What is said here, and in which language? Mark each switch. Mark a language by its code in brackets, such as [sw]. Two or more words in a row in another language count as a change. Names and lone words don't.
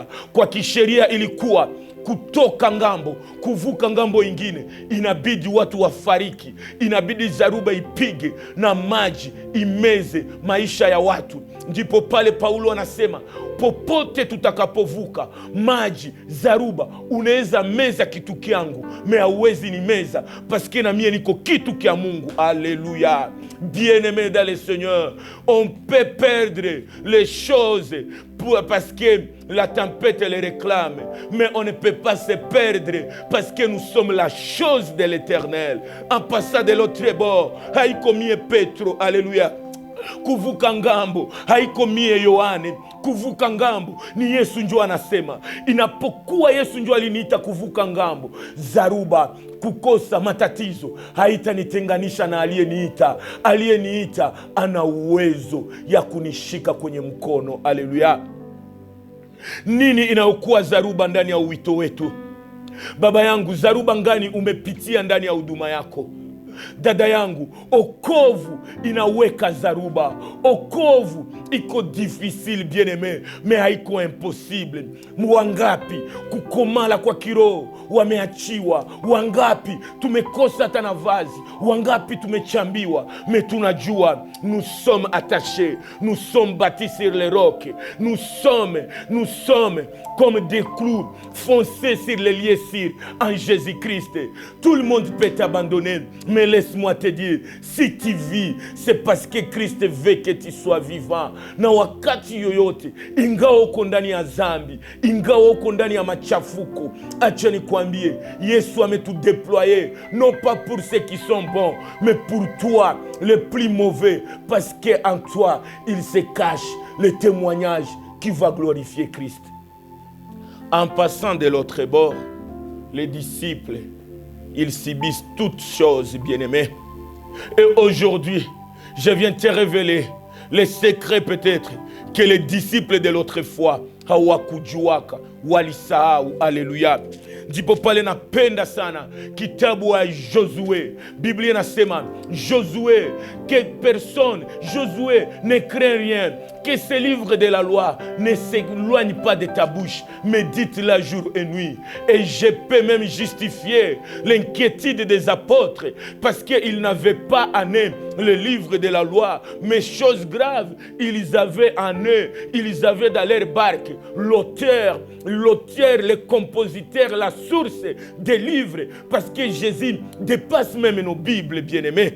[sw] Kwa kisheria ilikuwa kutoka ngambo kuvuka ngambo ingine, inabidi watu wafariki, inabidi zaruba ipige na maji imeze maisha ya watu. Ndipo pale Paulo anasema, popote tutakapovuka maji, zaruba, unaweza meza kitu kyangu, hauwezi ni meza, paske na mie niko kitu kya Mungu. [fr] Alléluia. Bien-aimé dans le Seigneur, on peut perdre les choses parce que la tempête les réclame, mais on ne peut pas se perdre parce que nous sommes la chose de l'Éternel. En passant de l'autre bord, [sw] haiko mie Petro, alléluia, kuvuka ngambo haiko mie Yohane, kuvuka ngambo ni Yesu njo anasema. Inapokuwa Yesu njo aliniita kuvuka ngambo, zaruba, kukosa, matatizo haitanitenganisha na aliyeniita. Aliyeniita ana uwezo ya kunishika kwenye mkono. Haleluya. Nini inayokuwa zaruba ndani ya uwito wetu? Baba yangu, zaruba ngani umepitia ndani ya huduma yako? Dada yangu, okovu inaweka zaruba. Okovu iko difficile, bien-aimé, mais haiko impossible. Wangapi kukomala kwa kiroho wameachiwa, wangapi tumekosa hata navazi, wangapi tumechambiwa, mais tunajua [fr] nous sommes attachés, nous sommes bâtis sur les rocs, nous sommes comme des clous foncés sur les liessires en Jésus-Christ. Tout le monde peut t'abandonner, mais laisse-moi te dire, si tu vis, c'est parce que Christ veut que tu sois vivant. [sw] Na wakati yoyote, ingawa uko ndani ya zambi, ingawa uko ndani ya machafuko, acha nikwambie, Yesu ametudéployer, [fr] non pas pour ceux qui sont bons, mais pour toi, le plus mauvais, parce qu'en toi, il se cache le témoignage qui va glorifier Christ. En passant de l'autre bord, les disciples, ils subissent toutes choses, bien-aimés. Et aujourd'hui, je viens te révéler les secrets peut-être que les disciples de l'autre fois [sw] hawakujuaka, walisahau. [fr] Alléluia. [sw] Ndipo pale napenda sana kitabu wa Josué. [fr] Biblia inasema Josué, que personne, Josué, ne craint rien, que ce livre de la loi ne s'éloigne pas de ta bouche, médite-la jour et nuit. Et je peux même justifier l'inquiétude des apôtres, parce qu'ils n'avaient pas en eux le livre de la loi, mais chose grave, ils avaient en eux, ils avaient dans leur barque l'auteur, le compositeur, la source des livres, parce que Jésus dépasse même nos Bibles, bien-aimés.